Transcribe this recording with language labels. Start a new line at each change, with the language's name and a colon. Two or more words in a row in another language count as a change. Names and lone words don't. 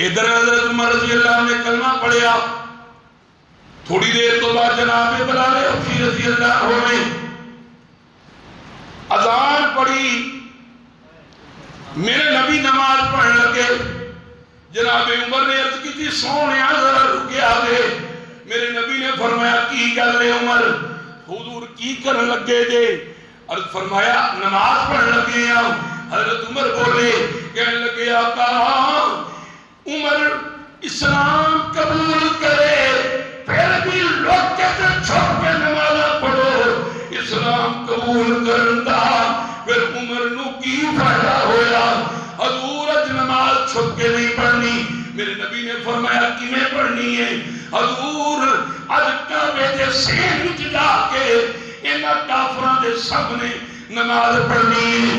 Punjabi: ادھر حضرت عمر رضی اللہ عنہ نے کلمہ پڑھیا، تھوڑی دیر تو بعد جناب بلال حبشی رضی اللہ عنہ نے اذان پڑھی، میرے نبی نماز پڑھ لگے، جناب عمر نے عرض کی تھی سونے ذرا رکے آگے، میرے نبی نے فرمایا کی گل ہے عمر، حضور کی کرن لگے جے؟ عرض فرمایا نماز پڑھ لگے ہیں۔ حضرت عمر بولے، کہنے لگے آقا عمر اسلام قبول کرے پھر بھی لوکے تے چھپ کے نماز پڑھو، اسلام قبول کرندا پھر عمر نو کی فائدہ ہویا؟ حضور اج نماز چھپ کے نہیں پڑھنی، میرے نبی نے فرمایا کیویں پڑھنی ہے؟ حضور اج کعبے دے سین وچ جا کے انہاں کافراں دے سامنے نماز پڑھنی ہے۔